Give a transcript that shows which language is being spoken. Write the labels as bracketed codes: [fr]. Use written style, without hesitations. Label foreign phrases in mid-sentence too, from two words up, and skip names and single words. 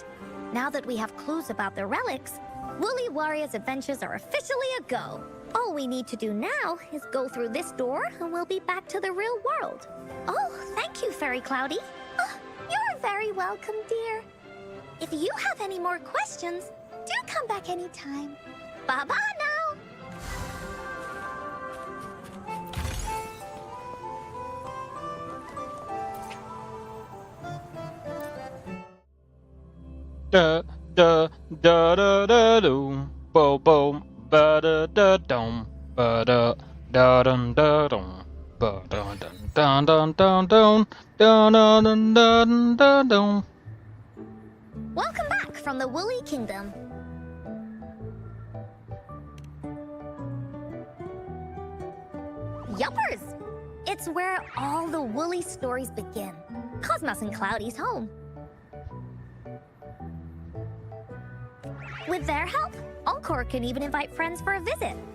[en] Now that we have clues about the relics, Woolly Warrior's adventures are officially a go. All we need to do now is go through this door and we'll be back to the real world. Oh, thank you, Fairy Cloudy. Oh, you're very welcome, dear. If you have any more questions, do come back anytime. Bye-bye now! Da da da da da do, bo bo ba da da dum, ba da da dun da dum, ba da dun dun dun dun dun, da da dun dun dun dun. Welcome back from the Woolly Kingdom. Yuppers! It's where all the Woolly stories begin. Cosmos and Cloudy's home. With their help, Encore can even invite friends for a visit.